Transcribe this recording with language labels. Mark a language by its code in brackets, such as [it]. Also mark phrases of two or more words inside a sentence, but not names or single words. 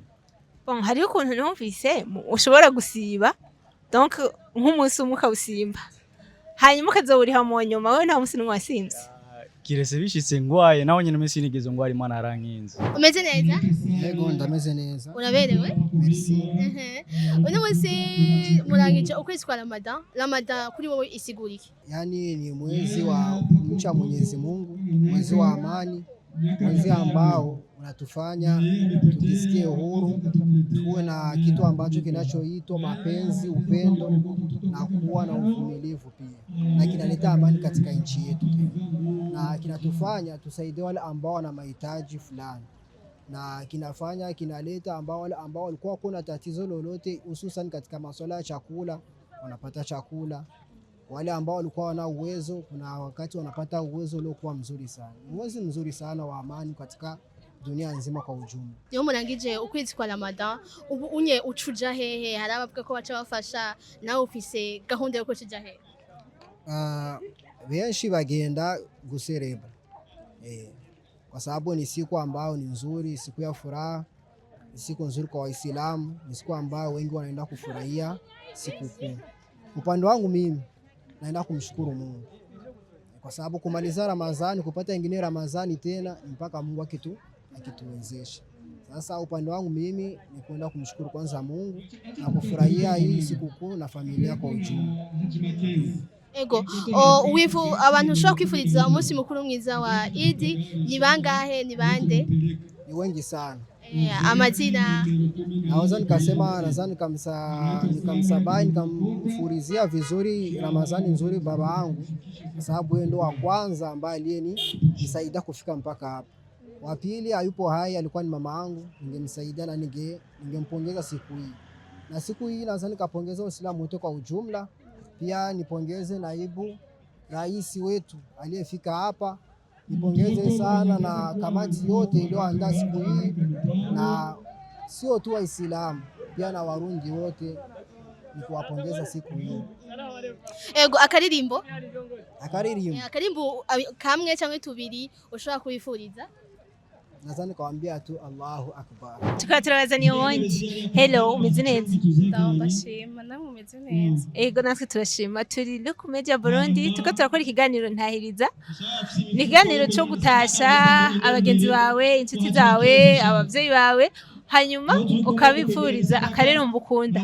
[rn] Bon, hari ukuntu numvise ushobora gusiba, donc nk'umunsi umwe ukawusimba, hanyuma ukazowuriha mu nyuma, wewe nta munsi numwe wasimvye? Kirese bishitse ngwaye nawe nyene misi nigeze ngwari Imana arankinze. Umeze neza? Yego ndameze neza. Uraberewe? Merci. Uno munsi murangije ukwezi kwa Ramadan. Ramadan kuri wowe isigura iki? [sw] Yani ni mwezi wa kumcha Mwenyezi Mungu, mwezi wa amani, mwezi ambao unatufanya tujisikie uhuru, tuwe na kitu ambacho kinachoitwa mapenzi, upendo na kuwa na uvumilivu pia, na kinaleta amani katika nchi yetu na kinatufanya tusaidie wale ambao wana mahitaji fulani, na kinaleta wale ambao walikuwa kuna tatizo lolote, hususan katika masuala ya chakula, wanapata chakula. Wale ambao walikuwa wana uwezo, kuna wakati wanapata uwezo uliokuwa mzuri sana. Mwezi mzuri sana wa amani katika dunia nzima kwa ujumla. [rn] Iyo murangije ukwezi kwa Ramadan ubu unye ucuja hehe hari abavuga ko baca bafasha nawe ufise gahunda yo kucuja hehe? Benshi bagenda guserebra [sw] kwa sababu ni siku ambao ni nzuri, siku ya furaha, ni siku nzuri kwa Waislamu, ni siku ambao wengi wanaenda kufurahia siku kuu. Upande wangu mimi naenda kumshukuru Mungu kwa sababu kumaliza Ramadhani, kupata ingine Ramadhani tena mpaka Mungu akituwezesha. Sasa upande wangu mimi ni kwenda kumshukuru kwanza Mungu na kufurahia hii sikukuu na familia kwa ujumla. [rn] Ego, wivu abantu ushobora kwifuriza umunsi mukuru mwiza wa Eid ni bangahe, ni bande? [sw] Ni wengi sana. Amazina naweza nikasema, nadhani nikamsabai nikamfurizia vizuri Ramadhani nzuri baba yangu, kwa sababu yeye ndo wa kwanza ambaye aliyenisaidia kufika mpaka hapa. Wa pili hayupo hai, alikuwa ni mama yangu, ningemsaidia na ningempongeza siku hii. Na siku hii nadhani nikapongeza Waislamu wote kwa ujumla. Pia nipongeze naibu rais wetu aliyefika hapa, nipongeze sana na kamati yote iliyoandaa siku hii, na sio tu Waislamu, pia na Warundi wote nikuwapongeza siku hii. [rn] Ego, akaririmbo kamwe cyangwa tubiri ushobora kubifuriza? [sw] Nadhani kawaambia tu [ar] الله أكبر. [rn] Tukaba turabazaniye uwundi. Hello, umeze neza? Ndashima namwe umeze neza. Ego, natwe turashima. Turi no ku Media Burundi, tuko turakora ikiganiro ntahiriza. Ni ikiganiro cyo gutasha abagenzi bawe, inshuti zawe, abavyeyi bawe, hanyuma ukabipfuriza akarerumba ukunda.